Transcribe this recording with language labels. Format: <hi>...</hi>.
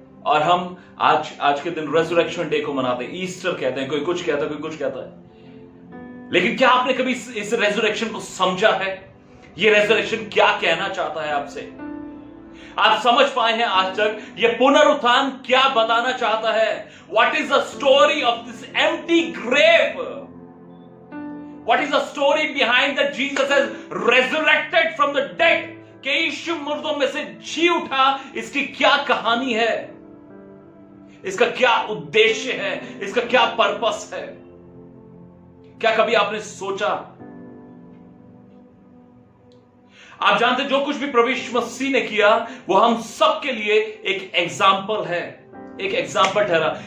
<hi>और हम आज के दिन रेजरेक्शन डे को मनाते हैं, ईस्टर कहते हैं, कोई कुछ कहता है, कोई कुछ कहता है। लेकिन क्या आपने कभी इस रेजरेक्शन को समझा है? ये रेजरेक्शन क्या कहना चाहता है आपसे? आप समझ पाए हैं आज तक ये पुनरुत्थान क्या बताना चाहता है?</hi> <en>What is the story of this empty grave? What is the story behind that Jesus has resurrected from the dead?</en> <hi>कि यीशु मुर्दों में से जी उठा, इसकी क्या कहानी है? इसका क्या उद्देश्य है, इसका क्या पर्पस है? क्या कभी आपने सोचा? आप जानते जो कुछ भी प्रभु यीशु मसीह ने किया वो हम सब के लिए एक एग्जाम्पल है, एक एग्जाम्पल ठहरा।</hi>